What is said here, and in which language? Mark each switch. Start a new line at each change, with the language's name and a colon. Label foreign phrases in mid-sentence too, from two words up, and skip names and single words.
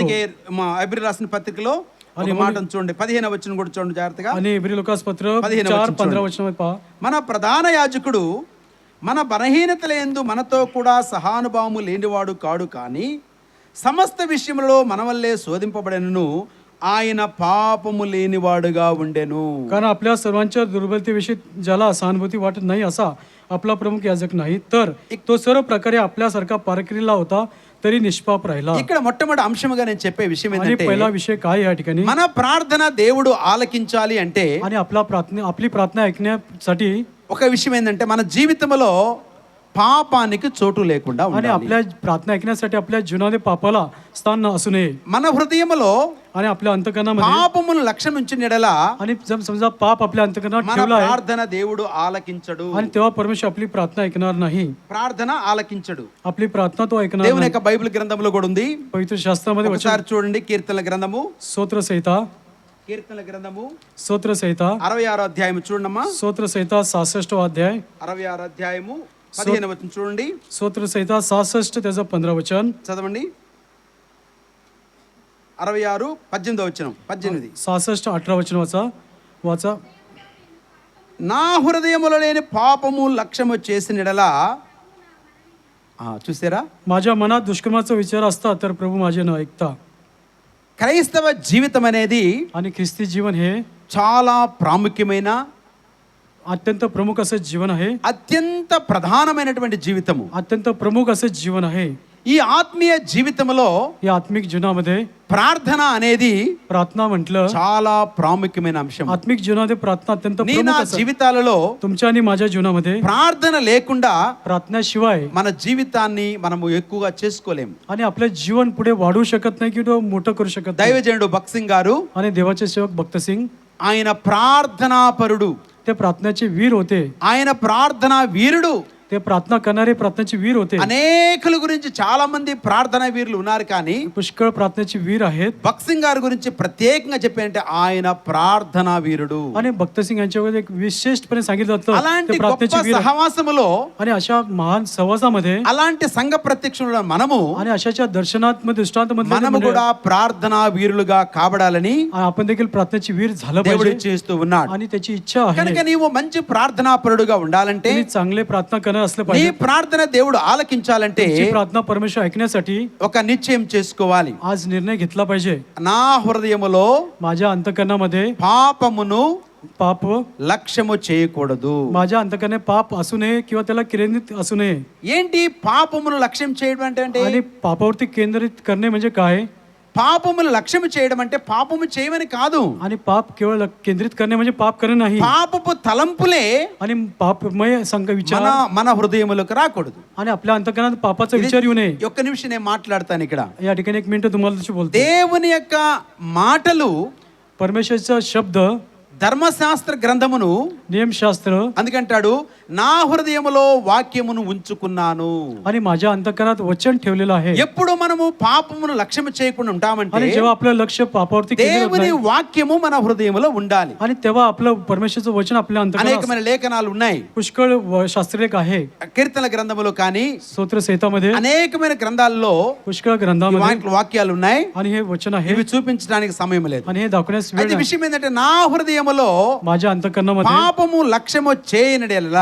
Telugu: అందుకే మా హెబ్రీ రాసిన పత్రికలో ఒక మాటను చూడండి, 15వ వచనం కూడా చూడండి జాగ్రత్తగా.
Marathi: आणि इब्री लोकास पत्र 15 4:15 वचनामध्ये पहा,
Telugu: మన ప్రధాన యాజకుడు మన బలహీనతల యందు మనతో కూడా సహానుభావము లేనివాడు కాడు, కానీ సమస్త విషయములలో మన వల్లే శోధింపబడెను, ఆయన పాపము లేనివాడుగా ఉండెను.
Marathi: कारण आपल्या सर्वांच्या दुर्बलतेविषयी ज्याला सहानुभूती वाटत नाही असा आपला प्रमुख याजक नाही, तर तो सर्व प्रकारे आपल्यासारखा पारकरीला होता तरी निष्पाप राहिला.
Telugu: ఇక్కడ మొట్టమొదటి అంశముగా నేను చెప్పే విషయం
Marathi: आणि
Telugu: ఏంటంటే,
Marathi: पहिला विषय काय या ठिकाणी,
Telugu: మన ప్రార్థన దేవుడు ఆలకించాలి అంటే
Marathi: आणि आपली प्रार्थना ऐकण्यासाठी
Telugu: ఒక విషయం ఏంటంటే, మన జీవితంలో పాపానికి చోటు లేకుండా
Marathi: आणि
Telugu: ఉండాలి.
Marathi: आपल्या प्रार्थना ऐकण्यासाठी आपल्या जीवनामध्ये पापाला स्थान असू नये,
Telugu: మన హృదయములో
Marathi: आणि आपल्या अंतकरणामध्ये,
Telugu: పాపమును లక్ష్యం ఉంచిన ఎడల
Marathi: आणि जर समजा पाप आपल्या अंतकरणात
Telugu: మన
Marathi: ठेवला आहे
Telugu: ప్రార్థన దేవుడు ఆలకించడు.
Marathi: आणि तेव्हा परमेश्वर आपली प्रार्थना ऐकणार नाही,
Telugu: ప్రార్థన ఆలకించడు.
Marathi: आपली प्रार्थना तो ऐकणार
Telugu: దేవుని
Marathi: नाही.
Telugu: యొక్క బైబిల్ గ్రంథంలో కూడా ఉంది.
Marathi: पवित्र शास्त्रामध्ये वचन,
Telugu: ఒకసారి చూడండి, కీర్తనల గ్రంథము,
Marathi: स्तोत्र संहिता,
Telugu: కీర్తనల గ్రంథము
Marathi: स्तोत्र संहिता,
Telugu: 66వ అధ్యాయం చూడమ్మా.
Marathi: स्तोत्र संहिता 66 अध्याय,
Telugu: 66 అధ్యాయము 15వ వచనం చూడండి,
Marathi: स्तोत्र संहिता 66 त्याचं 15 वचन,
Telugu: చదవండి. 66 18వ వచనం, 18.
Marathi: 66 18 वचन वाचा.
Telugu: నా హృదయములో లేని పాపము లక్ష్యము చేసిన ఎడల, చూసారా,
Marathi: माझ्या मनात दुष्कर्माचा विचार असता तर प्रभू माझे न ऐकता.
Telugu: క్రైస్తవ జీవితం అనేది
Marathi: आणि ख्रिस्ती जीवन हे
Telugu: చాలా ప్రాముఖ్యమైన,
Marathi: अत्यंत प्रमुख असं जीवन आहे,
Telugu: అత్యంత ప్రధానమైనటువంటి జీవితము.
Marathi: अत्यंत प्रमुख असं जीवन आहे.
Telugu: ఈ ఆత్మీయ జీవితంలో
Marathi: या आत्मिक जीवनामध्ये
Telugu: ప్రార్థన అనేది
Marathi: प्रार्थना म्हटलं,
Telugu: చాలా ప్రాముఖ్యమైన అంశం.
Marathi: आत्मिक जीवनामध्ये प्रार्थना अत्यंत
Telugu: నీ నా
Marathi: प्रमुख असं.
Telugu: జీవితాలలో
Marathi: तुमच्या आणि माझ्या जीवनामध्ये
Telugu: ప్రార్థన లేకుండా
Marathi: प्रार्थनाशिवाय
Telugu: మన జీవితాన్ని మనము ఎక్కువగా చేసుకోలేము.
Marathi: आणि आपलं जीवन पुढे वाढवू शकत नाही किंवा मोठं करू शकत नाही.
Telugu: దైవజనుడు భక్త్ సింగ్ గారు,
Marathi: आणि देवाचे सेवक भक्त सिंग
Telugu: ఆయన ప్రార్థనాపరుడు,
Marathi: ते प्रार्थनेचे वीर होते,
Telugu: ఆయన ప్రార్థనా వీరుడు.
Marathi: ते प्रार्थना करणारे प्रार्थनेचे वीर होते.
Telugu: అనేకుల గురించి చాలా మంది ప్రార్థనా వీరులు ఉన్నారు, కానీ
Marathi: पुष्कळ प्रार्थनेचे वीर आहेत.
Telugu: భక్త్ సింగ్ గారి గురించి ప్రత్యేకంగా చెప్పారంటే ఆయన ప్రార్థనా వీరుడు.
Marathi: आणि भक्तसिंग यांच्यामध्ये एक विशेषपणे सांगितलं जातं
Telugu: అలాంటి
Marathi: ते
Telugu: గొప్ప
Marathi: प्रार्थनेचे वीर आहेत.
Telugu: సహవాసములో,
Marathi: आणि अशा महान सहवासामध्ये
Telugu: అలాంటి సంఘ ప్రత్యక్షులు మనము
Marathi: आणि अशाच्या दर्शनात दृष्टांतमध्ये
Telugu: మనము కూడా ప్రార్థనా వీరులుగా కాబడాలని
Marathi: आपण देखील प्रार्थनेचे वीर झालं
Telugu: దేవుడు
Marathi: पाहिजे
Telugu: చేస్తూ ఉన్నాడు.
Marathi: आणि त्याची इच्छा आहे.
Telugu: కనుక నీవు మంచి ప్రార్థనాపరుడుగా ఉండాలంటే,
Marathi: तुम्ही चांगले प्रार्थना करणार असलं
Telugu: నీ
Marathi: पाहिजे.
Telugu: ప్రార్థన దేవుడు ఆలకించాలంటే
Marathi: तुमची प्रार्थना परमेश्वर ऐकण्यासाठी
Telugu: ఒక నిశ్చయం చేసుకోవాలి.
Marathi: आज निर्णय घेतला पाहिजे.
Telugu: నా హృదయములో
Marathi: माझ्या अंतकरणामध्ये
Telugu: పాపమును
Marathi: पाप,
Telugu: లక్ష్యము చేయకూడదు.
Marathi: माझ्या अंतकरणे पाप असू नये किंवा त्याला केंद्रित असू नये.
Telugu: ఏంటి పాపమును లక్ష్యం చేయడం అంటే?
Marathi: आणि पापावरती केंद्रित करणे म्हणजे काय?
Telugu: పాపమును లక్ష్యం చేయడం అంటే పాపము చేయమని కాదు.
Marathi: आणि पाप केवळ केंद्रित करणे म्हणजे पाप करणे नाही.
Telugu: పాపపు తలంపులే
Marathi: आणि पापमय विचार
Telugu: మన హృదయములకు రాకూడదు.
Marathi: आणि आपल्या अंतकरणात पापाचा विचार येऊ नये.
Telugu: ఒక్క నిమిషం నేను మాట్లాడతాను ఇక్కడ.
Marathi: या ठिकाणी 1 मिनिट तुम्हाला बोलतो.
Telugu: దేవుని యొక్క మాటలు
Marathi: परमेश्वरचा शब्द
Telugu: ధర్మశాస్త్ర గ్రంథమును
Marathi: नियमशास्त्र
Telugu: అందుకంటాడు నా హృదయములో వాక్యమును ఉంచుకున్నాను.
Marathi: आणि माझ्या अंतःकरणात वचन ठेवलेलं आहे.
Telugu: ఎప్పుడు మనము పాపమును లక్ష్యం చేయకుండా ఉంటామంటే
Marathi: आणि जेव्हा आपलं लक्ष पापावरती केंद्रित होत
Telugu: దేవుని
Marathi: नाही,
Telugu: వాక్యము మన హృదయములో ఉండాలి.
Marathi: आणि तेव्हा आपलं परमेश्वरचं वचन आपल्या अंतःकरणात
Telugu: అనేకమైన లేఖనాలు ఉన్నాయి.
Marathi: पुष्कळ शास्त्रलेख आहे.
Telugu: కీర్తన గ్రంథములో కానీ
Marathi: स्तोत्र संहितामध्ये
Telugu: అనేకమైన గ్రంథాల్లో
Marathi: पुष्कळ
Telugu: ఈ
Marathi: ग्रंथामध्ये
Telugu: వాక్యాలు ఉన్నాయి.
Marathi: आणि हे वचन आहे
Telugu: ఇవి చూపించడానికి సమయం లేదు.
Marathi: आणि हे दाखवण्यास वेळ
Telugu: అయితే
Marathi: नाही.
Telugu: విషయం ఏంటంటే నా హృదయములో
Marathi: माझ्या अंतःकरणामध्ये
Telugu: పాపము లక్ష్యము చేయనడెలా